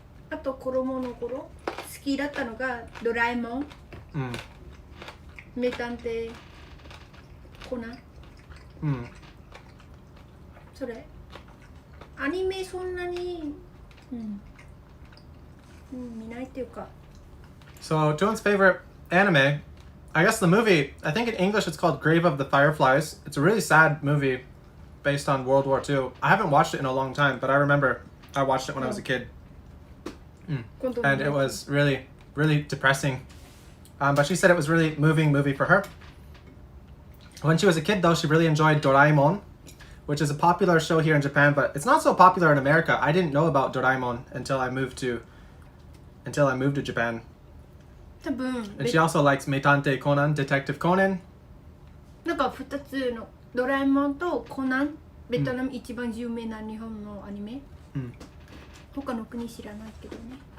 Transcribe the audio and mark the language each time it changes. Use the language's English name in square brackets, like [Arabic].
[Japanese] あと子供の頃好きだったのがドラえもん。うん。名探偵コナン。うん。それアニメそんなに、見ないっていうか。 [English] So Joan's favorite anime, I guess the movie, I think in English it's called Grave of the Fireflies. It's a really sad movie based on World War II. I haven't watched it in a long time, but I remember I watched it when I was a kid. And it was really, really depressing. But she said it was really moving movie for her. When she was a kid though, she really enjoyed Doraemon, which is a popular show here in Japan, but it's not so popular in America. I didn't know about Doraemon until I moved to Japan. [Japanese] 多分 [English] And she also likes Meitante Conan, Detective Conan. [Japanese] なんか2つのドラえもんとコナン、ベトナム一番有名な日本のアニメ、他の国知らないけどね。